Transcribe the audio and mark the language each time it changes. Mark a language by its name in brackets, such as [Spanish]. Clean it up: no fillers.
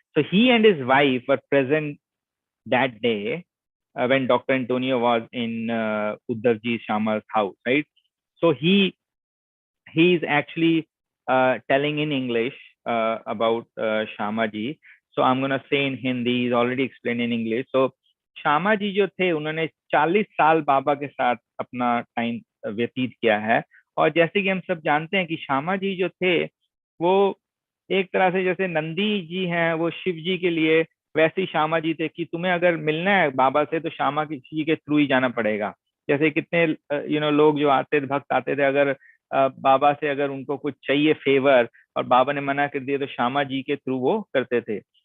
[English] So he and his wife were present that day when Dr. Antonio was in Udhavji Shama's house, right? So he is actually telling in English about Shama ji. So I'm gonna say in Hindi. He's already explained in English. [Hindi] So Shama ji जो थे उन्होंने 40 साल बाबा के साथ अपना time व्यतीत किया है. और जैसे कि हम सब जानते हैं कि श्यामा जी जो थे वो एक तरह से जैसे नंदी जी हैं वो शिव जी के लिए, वैसे ही श्यामा जी थे कि तुम्हें अगर मिलना है बाबा से तो श्यामा जी के थ्रू ही जाना पड़ेगा. जैसे कितने लोग जो आते थे, भक्त आते थे, अगर बाबा से अगर उनको कुछ चाहिए फेवर और बाबा ने मना कर दिया तो श्यामा जी के थ्रू वो करते थे.